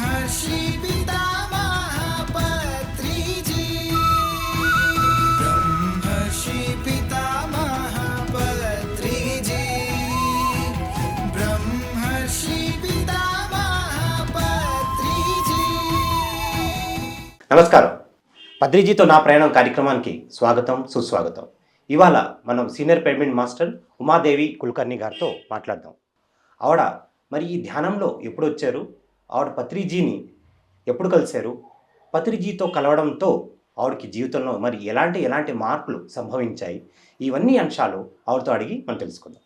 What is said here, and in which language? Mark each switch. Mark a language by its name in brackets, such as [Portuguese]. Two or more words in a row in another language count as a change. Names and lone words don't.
[Sanskrit] ब्रह्मर्षि पितामह पत्रिजी ब्रह्मर्षि पितामह पत्रिजी ब्रह्मर्षि पितामह पत्रिजी। [Telugu] నమస్కారం. పత్రిజీతో నా ప్రయాణం కార్యక్రమానికి స్వాగతం, సుస్వాగతం. ఇవాళ మనం [English] senior pyramid master [Telugu] ఉమాదేవి కుల్కర్ణి గారితో మాట్లాడదాం. ఆవిడ మరి ఈ ధ్యానంలో ఎప్పుడు వచ్చారు, ఆవిడ పత్రిజీని ఎప్పుడు కలిశారు, పత్రిజీతో కలవడంతో ఆవిడకి జీవితంలో మరి ఎలాంటి మార్పులు సంభవించాయి, ఇవన్నీ అంశాలు ఆవిడతో అడిగి మనం తెలుసుకుందాం.